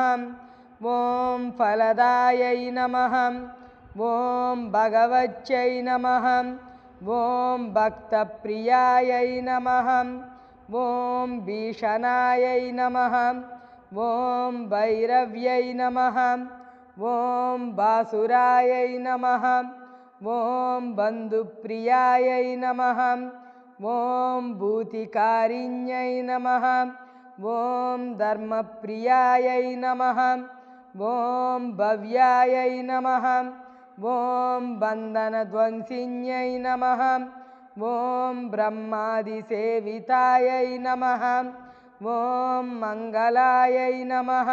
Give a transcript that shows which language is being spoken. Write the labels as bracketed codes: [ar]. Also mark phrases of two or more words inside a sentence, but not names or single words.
[sa] ఓం ఫలదాయై నమః. ఓం భగవత్యై నమః. ఓం భక్తప్రియాయై నమః. ఓం భీషణాయై నమః. ఓం భైరవ్యై నమః. ॐ बासुरायै नमः ॐ बन्धुप्रियायै नमः ॐ भूतिकारिण्यै नमः ॐ धर्मप्रियायै नमः ॐ भव्यायै नमः ॐ बन्धनध्वंसिन्यै नमः ॐ ब्रह्मादिसेवितायै नमः ॐ मङ्गलायै नमः